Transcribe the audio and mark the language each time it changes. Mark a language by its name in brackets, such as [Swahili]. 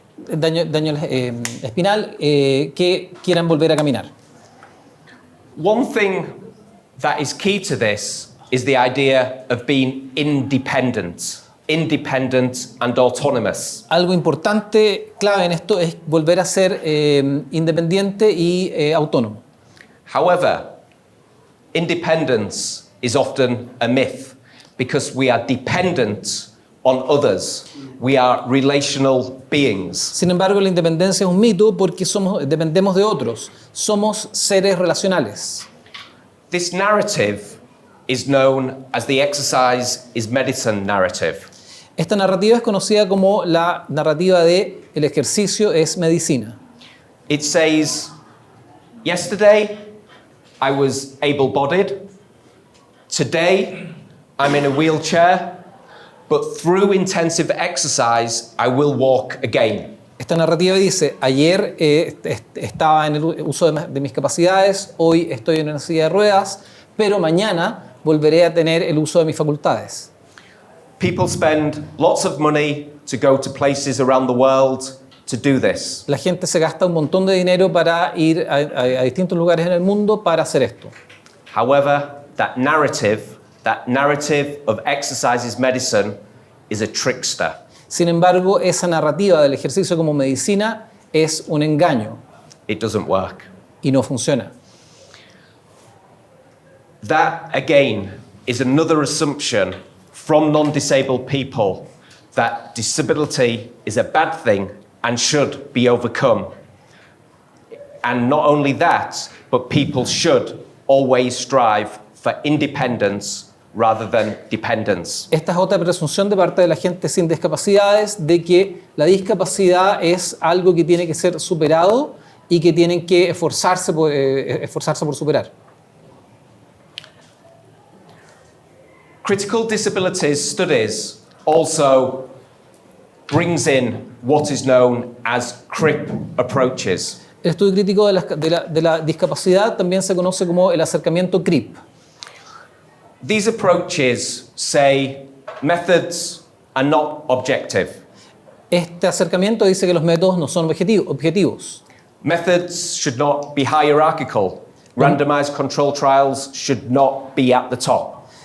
[Spanish] Daño espinal, que quieran volver a caminar. [English] One thing that is key to this is the idea of being independent and autonomous. [Spanish] Algo importante, clave en esto, es volver a ser independiente y autónomo. [English] However, independence is often a myth because we are dependent on others. We are relational beings. [Spanish] Sin embargo, la independencia es un mito porque dependemos de otros. Somos seres relacionales. [English] This narrative is known as the exercise is medicine narrative. [Spanish] Esta narrativa es conocida como la narrativa de el ejercicio es medicina. [English] It says, yesterday I was able-bodied. Today I'm in a wheelchair, but through intensive exercise I will walk again. [Spanish] Esta narrativa dice, ayer estaba en el uso de mis capacidades, hoy estoy en una silla de ruedas, pero mañana volveré a tener el uso de mis facultades. [English] People spend lots of money to go to places around the world to do this. [Spanish] La gente se gasta un montón de dinero para ir a distintos lugares en el mundo para hacer esto. [English] However, that narrative of exercise is medicine is a trickster. [Spanish] Sin embargo, esa narrativa del ejercicio como medicina es un engaño [English] It doesn't work. [Spanish] y no funciona. [English] That, again, is another assumption from non-disabled people that disability is a bad thing and should be overcome. And not only that, but people should always strive for independence rather than dependence. [Spanish] Esta es otra presunción de parte de la gente sin discapacidades de que la discapacidad es algo que tiene que ser superado y que tienen que esforzarse por superar. [English] Critical disabilities studies also brings in what is known as CRIP approaches. [Spanish] El estudio crítico de la discapacidad también se conoce como el acercamiento CRIP. [English] These approaches say methods are not objective. [Spanish] Este acercamiento dice que los métodos no son objetivos. [English] Methods should not be hierarchical. Randomized control trials should not be at the top.